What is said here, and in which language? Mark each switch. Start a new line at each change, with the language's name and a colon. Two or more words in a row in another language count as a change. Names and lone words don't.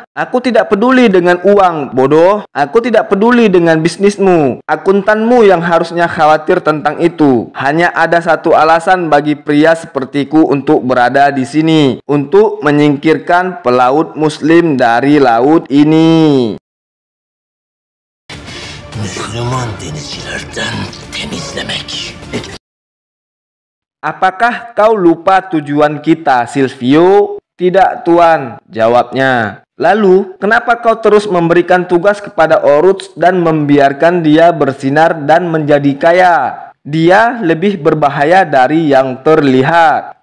Indonesian: Aku tidak peduli dengan uang, bodoh. Aku tidak peduli dengan bisnismu. Akuntanmu yang harusnya khawatir tentang itu. Hanya ada satu alasan bagi pria sepertiku untuk berada di sini, untuk menyingkirkan pelaut muslim dari laut ini."
Turkish: Müslüman denizcilerden temizlemek.
Indonesian: "Apakah kau lupa tujuan kita, Silvio?" "Tidak, Tuan," jawabnya. "Lalu, kenapa kau terus memberikan tugas kepada Oruts dan membiarkan dia bersinar dan menjadi kaya? Dia lebih berbahaya dari yang terlihat.